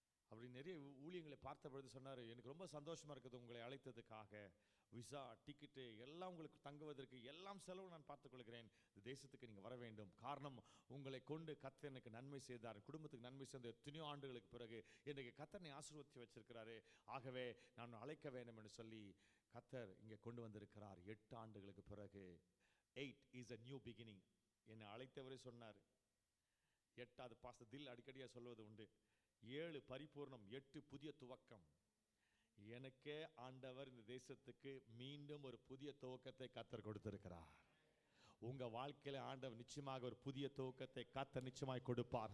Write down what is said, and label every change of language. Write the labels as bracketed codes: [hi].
[ta] அப்படி நிறைய ஊழியங்களை பார்த்த பொழுது சொன்னார், எனக்கு ரொம்ப சந்தோஷமா இருக்குது உங்களை அழைத்ததுக்காக, விசா டிக்கெட்டு எல்லாம் உங்களுக்கு தங்குவதற்கு எல்லாம் செலவு நான் பார்த்துக்கொள்கிறேன், இந்த தேசத்துக்கு நீங்கள் வர வேண்டும், காரணம் உங்களை கொண்டு கர்த்தர் எனக்கு நன்மை செய்தார், குடும்பத்துக்கு நன்மை செய்த எத்தனையோ ஆண்டுகளுக்கு பிறகு இன்றைக்கு கர்த்தரை ஆசீர்வதித்து வச்சிருக்கிறாரு, ஆகவே நான் அழைக்க வேண்டும் என்று சொல்லி கர்த்தர் இங்கே கொண்டு வந்திருக்கிறார். 8 ஆண்டுகளுக்கு பிறகு [en] 8 is a new beginning. [ta] என்னை அழைத்தவரே சொன்னார், 8வது பாஸ்டர் தில் அடிக்கடியாக சொல்வது உண்டு, 7 பரிபூர்ணம், 8 புதிய துவக்கம். எனக்கே ஆண்டவர் இந்த தேசத்துக்கு மீண்டும் ஒரு புதிய துவக்கத்தை கர்த்தர் கொடுத்திருக்கிறார். உங்க வாழ்க்கையில ஆண்டவர் நிச்சயமாக ஒரு புதிய துவக்கத்தை கர்த்தர் நிச்சயமாய் கொடுப்பார்.